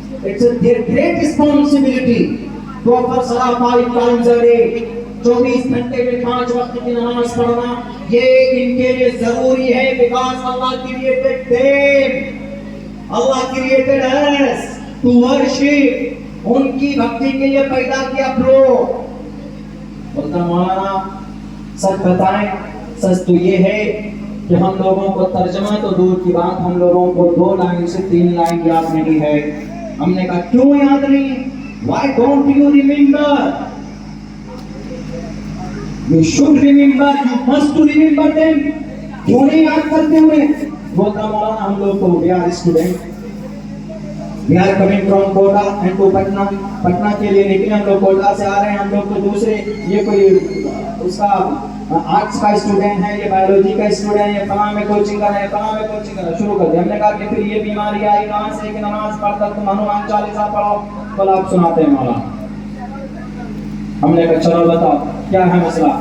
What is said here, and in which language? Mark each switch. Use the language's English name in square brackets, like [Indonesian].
[English] It's their great responsibility to offer salah 5 times a day. [Urdu] 24 گھنٹے میں 5 وقت کی نماز پڑھنا یہ ان کے لیے ضروری ہے [English] because Allah created them. Allah created us to worship. [Urdu] ان کی بھکتی کے لیے پیدا کیا پرو. بولتا مولانا سچ بتائیں سچ تو یہ ہے کہ ہم لوگوں کو ترجمہ تو دور کی بات ہم لوگوں کو 2 لائن سے 3 لائن یاد نہیں ہے. ہم نے کہا کیوں یاد نہیں. [English] Why don't you remember? You should remember. You must to remember them. [Urdu] کیوں نہیں یاد کرتے ہوئے. بولتا مولانا ہم لوگ کو [English] we are student. We are coming from Kota and to Patna. [Urdu] Patna کے لیے نکلے ہم لوگ کوٹا سے آ رہے ہیں. ہم لوگ تو دوسرے یہ کوئی اس کا آرٹس کا اسٹوڈنٹ ہے یہ بایولوجی کا اسٹوڈنٹ ہے یہ فلاں میں کوچنگ کر رہے ہیں فلاں میں کوچنگ کر رہے ہیں شروع کر دیا. ہم نے کہا کہ پھر یہ بیماری آئی کہاں سے کہ نماز پڑھ کر تم ہنومان چالیسا پڑھو. کل آپ سناتے ہیں مولانا. ہم نے کہا چلو بتاؤ کیا ہے مسئلہ.